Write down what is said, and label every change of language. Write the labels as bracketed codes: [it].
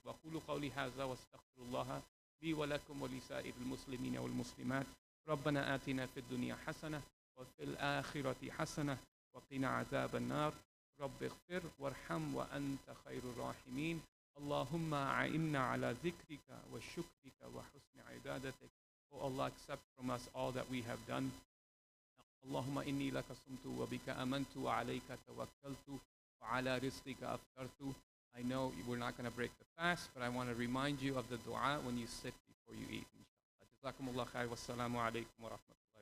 [ar] وَقُولُوا قَوْلِي هَذَا وَاسْتَغْفِرُ اللَّهَ لِي وَلَكُمْ وَلِسَائِرِ الْمُسْلِمِينَ وَالْمُسْلِمَاتِ رَبَّنَا آتِنَا فِي الدُّنْيَا حَسَنَةً وَفِي الْآخِرَةِ حَسَنَةً وَقِنَا عَذَابَ النَّارِ رَبِّ اغْفِرْ وَارْحَمْ وَأَنْتَ خَيْرُ الرَّاحِمِينَ اللهم أعنا على ذكرك وشكرك وحسن عبادتك. [en] Oh Allah, accept from us all that we have done. [ar] اللهم إني لك صمت وبك آمنت وعليك توكلت وعلى رزقك أفطرت. [en] I know we're not going to break the fast, but I want to remind you of the dua when you sit before you eat. [ar] جزاكم الله خير والسلام عليكم ورحمة الله.